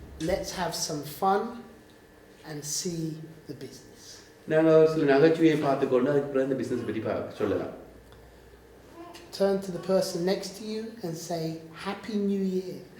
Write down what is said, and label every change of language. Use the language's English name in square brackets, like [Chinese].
[English] Let's have some fun and see the business. [Tamil] நாங்கள் சில நகைச்சுவையை பார்த்துக்கொண்டு அதுக்கு பிறகு இந்த பிஸ்னஸ் பற்றி சொல்லலாம். [English] Turn to the person next to you and say, Happy New Year.